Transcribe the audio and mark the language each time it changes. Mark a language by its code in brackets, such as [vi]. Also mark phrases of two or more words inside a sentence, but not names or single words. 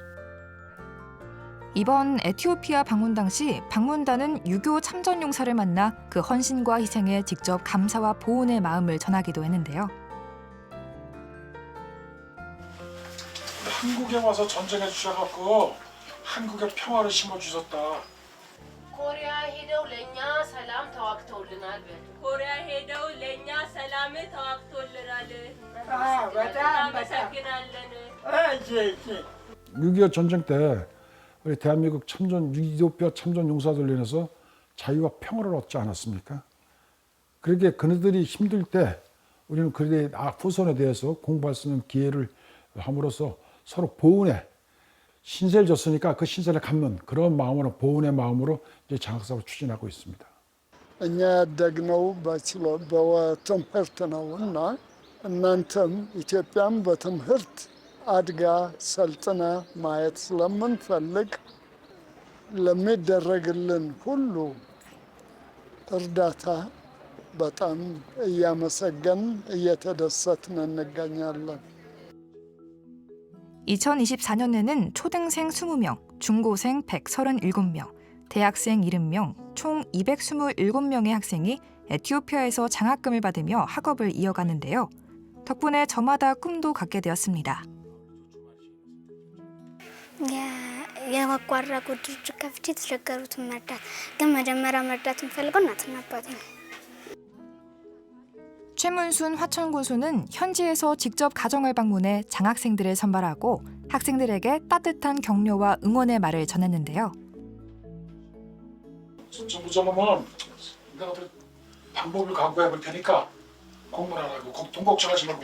[ko] 이번 에티오피아 방문 당시 방문단은 6.25 참전 용사를 만나 그 헌신과 희생에 직접 감사와 보훈의 마음을 전하기도 했는데요. 한국에 와서 전쟁해 주셔갖고 한국의 평화를 심어주셨다. [am] ኮሪያ ሄደው ለእኛ ሰላም ተዋግተውልናል። ኮሪያ ሄደው ለእኛ ሰላም ተዋግተውልናል። በጣም እናመሰግናለን። [ko] 6.25 전쟁 때 우리 대한민국 이디오피아 참전 용사들 인해서 자유와 평화를 얻지 않았습니까? 그렇게 그들이 힘들 때 우리는 그들의 후손에 대해서 공부할 수 있는 기회를 함으로써 서로 보훈에 신세를 졌으니까 그 신세를 갚는 그런 마음으로 보훈의 마음으로 이제 장학사업을 추진하고 있습니다. [am] እኛ ያደግነው በትምህርት ነው እና እናንተም ኢትዮጵያም በትምህርት አድጋ ሰልጥና ማየት ስለምንፈልግ ለሚደረግልን ሁሉ እርዳታ በጣም እያመሰገን እየተደሰትን እንገኛለን። [ko] 2024년에는 초등생 20명, 중고생 137명, 대학생 70명, 총 227명의 학생이 에티오피아에서 장학금을 받으며 학업을 이어가는데요. 덕분에 저마다 꿈도 갖게 되었습니다. [am] የበጎ አድራጎት ድርጅት ከፍቼ የተቸገሩትን መርዳት ግን መጀመሪያ መርዳት የምፈልገው እናትና አባቴ ነው። [ko] 최문순 화천군수는 현지에서 직접 가정을 방문해 장학생들을 선발하고 학생들에게 따뜻한 격려와 응원의 말을 전했는데요. 정부장님은 내가 방법을 강구해 볼 테니까 공부를 하라고 돈 걱정하지 말고.